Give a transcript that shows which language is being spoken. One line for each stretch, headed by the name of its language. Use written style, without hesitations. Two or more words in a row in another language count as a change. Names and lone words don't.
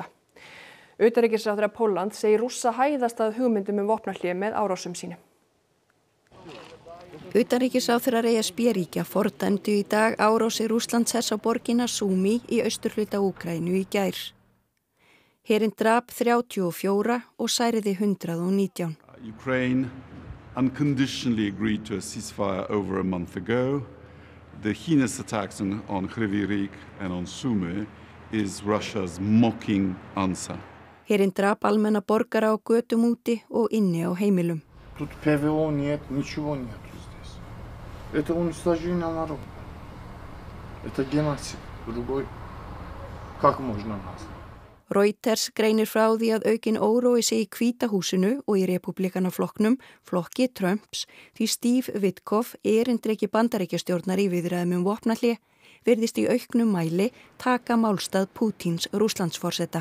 Icelandic: Utanríkisráðherra Póllands segir Rússa hæðast að hugmyndum vopnahlé með árásum sínum. Utanríkisráðherrar ESB-ríkja fordæmdu í dag árásir Rússlandshers á borgina Súmi í austurhluta Úkraínu í gær. Herinn drap 34 og særiði 119.
English: Ukraine unconditionally agreed to a ceasefire over a month ago. The heinous attacks on Kryvyi Rih and on Sumy is Russia's mocking answer.
Icelandic: Herinn drap almenna borgara á götum úti og inni á heimilum.
Russian: Тут ПВО нет, ничего нет здесь. Это уничтожение народа. Это геноцид другой. Как можно нас?
Icelandic: Reuters greinir frá því að aukin órói sé í Hvíta húsinu og í repúblikanaflokknum, flokki Trumps, því Steve Witkoff, erindreki Bandaríkjastjórnar í viðræðum vopnahlé, virðist í auknum mæli taka málstað Pútíns Rússlandsforseta.